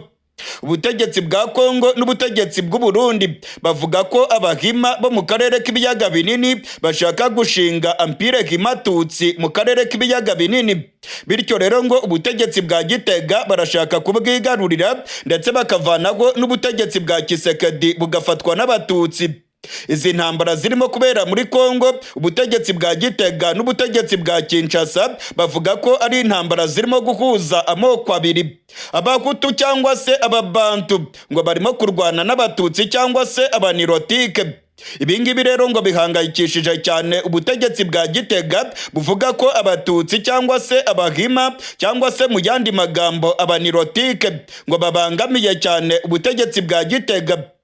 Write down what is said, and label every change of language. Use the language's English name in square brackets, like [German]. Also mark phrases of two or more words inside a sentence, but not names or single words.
[Kinyarwanda] Ubutegetsi bwa Kongo n'ubutegetsi bw'u Burundi bavuga ko abahima bo mu karere k'ibiyaga binini bashaka gushinga Empire Himatutsi mu karere k'ibiyaga binini. Bityo rero ngo ubutegetsi bwa Gitega barashaka kubwigarurira ndetse bakavanaho n'ubutegetsi bwa Tshisekedi bugafatwa n'abatutsi. Izi ntambara zirimo kubera muri Kongo, ubutegetsi bwa Gitega n'ubutegetsi bwa Kinshasa bavuga ko ari intambara zirimo guhuza amoko abiri. Abahutu cyangwa se ababantu ngo barimo kurwana n'abatutsi cyangwa se abanirotike. Ibingibi rero ngo bihangayikishije cyane ubutegetsi bwa Gitega buvuga ko abatutsi cyangwa se abahima cyangwa se mu yandi magambo abanirotike ngo babangamiye cyane ubutegetsi bwa Gitega.